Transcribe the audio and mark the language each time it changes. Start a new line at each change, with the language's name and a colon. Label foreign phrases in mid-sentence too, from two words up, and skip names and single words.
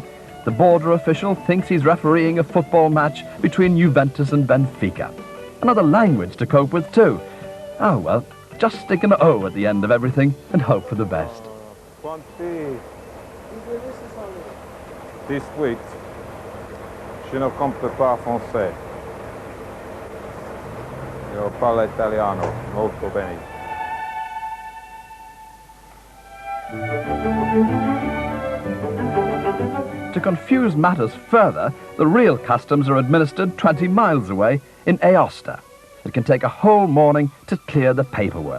English: The border official thinks he's refereeing a football match between Juventus and Benfica. Another language to cope with too. Oh well, just stick an O at the end of everything and hope for the best. This week,
French: je ne comprends pas français.
Italian: Io parlo italiano molto bene.
English: To confuse matters further, the real customs are administered 20 miles away in Aosta. It can take a whole morning to clear the paperwork.